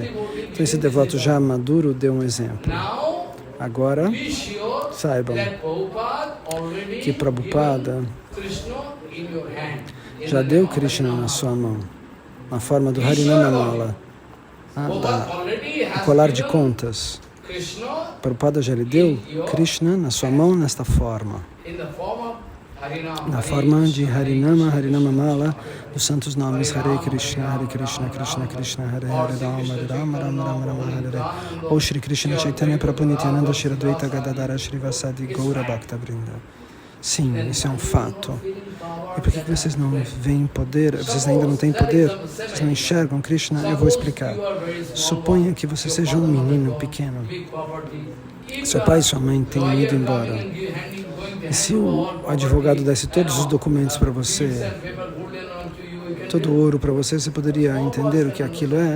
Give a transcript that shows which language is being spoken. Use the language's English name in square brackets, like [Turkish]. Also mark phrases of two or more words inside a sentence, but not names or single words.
[Portuguese] Então esse devoto já maduro deu um exemplo. Agora, saibam que Prabhupada já deu Krishna na sua mão, na forma do Harinama Mala, o colar de contas. Prabhupada já lhe deu Krishna na sua mão nesta forma, na forma de Harinama, Harinama Mala, dos santos nomes Hare Krishna, Krishna Krishna, Hare Hare, Rama Rama Rama, Hare Hare. Ou Shri Krishna Chaitanya Prabhu Nityananda Shri Advaita Gadadara Shri Vasadi Gaura Bhakta Vrinda. Sim, isso é um fato. E por que vocês não veem poder? Vocês ainda não têm poder? Vocês não enxergam Krishna? Eu vou explicar. Suponha que você seja um menino pequeno. Seu pai e sua mãe têm ido embora. E se o advogado desse todos os documentos para você, todo o ouro para você, você poderia entender o que aquilo é?